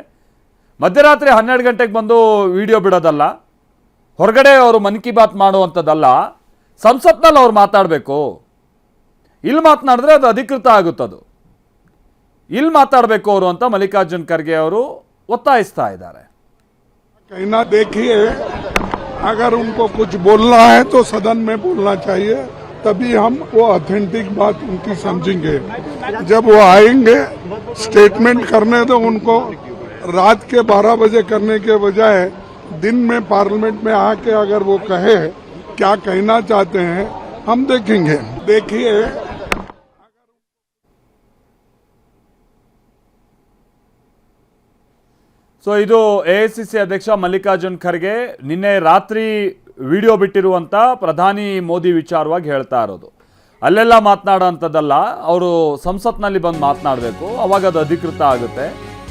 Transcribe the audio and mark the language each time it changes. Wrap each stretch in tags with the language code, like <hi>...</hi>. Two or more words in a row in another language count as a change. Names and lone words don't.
<kn>ಮಧ್ಯರಾತ್ರಿ 12 ಗಂಟೆಗೆ ಬಂದು ವಿಡಿಯೋ ಬಿಡೋದಲ್ಲ, ಹೊರಗಡೆ ಅವರು ಮನ್ ಕಿ ಬಾತ್ ಮಾಡುವಂಥದ್ದಲ್ಲ, ಸಂಸತ್ನಲ್ಲಿ ಅವ್ರು ಮಾತಾಡಬೇಕು. ಇಲ್ಲಿ ಮಾತನಾಡಿದ್ರೆ ಅದು ಅಧಿಕೃತ ಆಗುತ್ತದು. ಇಲ್ಲಿ ಮಾತಾಡಬೇಕು ಅವರು ಅಂತ ಮಲ್ಲಿಕಾರ್ಜುನ್ ಖರ್ಗೆ ಅವರು ಒತ್ತಾಯಿಸ್ತಾ ಇದ್ದಾರೆ.</kn> <hi>कहना देखिए, अगर उनको कुछ बोलना है तो सदन में बोलना चाहिए, तभी हम वो ऑथेंटिक बात उनकी समझेंगे. जब वो आएंगे स्टेटमेंट करने तो उनको रात के 12 बजे करने के बजाय दिन में पार्लियामेंट में आके अगर वो कहे क्या कहना चाहते हैं, हम देखेंगे. देखिए,</hi> <kn>ಸೊ ಇದು ಎಐಸಿಸಿ ಅಧ್ಯಕ್ಷ ಮಲ್ಲಿಕಾರ್ಜುನ್ ಖರ್ಗೆ ನಿನ್ನೆ ರಾತ್ರಿ ವಿಡಿಯೋ ಬಿಟ್ಟಿರುವಂಥ ಪ್ರಧಾನಿ ಮೋದಿ ವಿಚಾರವಾಗಿ ಹೇಳ್ತಾ ಇರೋದು. ಅಲ್ಲೆಲ್ಲ ಮಾತನಾಡೋ ಅಂಥದ್ದಲ್ಲ, ಅವರು ಸಂಸತ್ನಲ್ಲಿ ಬಂದು ಮಾತನಾಡಬೇಕು, ಅವಾಗ ಅದು ಅಧಿಕೃತ ಆಗುತ್ತೆ.</kn>